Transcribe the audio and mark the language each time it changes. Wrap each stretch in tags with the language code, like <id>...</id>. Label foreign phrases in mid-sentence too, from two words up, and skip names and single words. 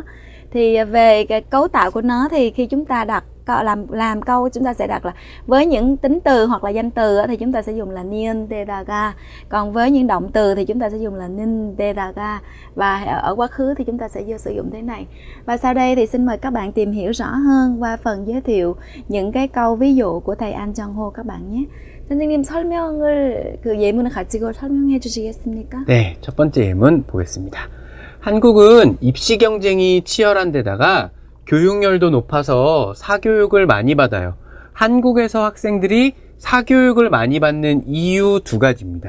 <vi>Thì về cái cấu tạo của nó thì khi chúng ta đặt làm câu, chúng ta sẽ đặt là với những tính từ hoặc là danh từ thì chúng ta sẽ dùng là nintedaga, còn với những động từ thì chúng ta sẽ dùng là nintedaga, và ở quá khứ thì chúng ta sẽ sử dụng thế này. Và sau đây thì xin mời các bạn tìm hiểu rõ hơn qua phần giới thiệu những cái câu ví dụ của thầy An Jong-ho các bạn nhé.</vi> <ko>선생님 예문을 가지고 설명해 주시겠습니까? 네, 첫 번째 예문 보겠습니다. 한국은 입시 경쟁이 치열한 데다가 교육열도 높아서 사교육을 많이 받아요. 한국에서 학생들이 사교육을 많이 받는 이유 두 가지입니다.</ko>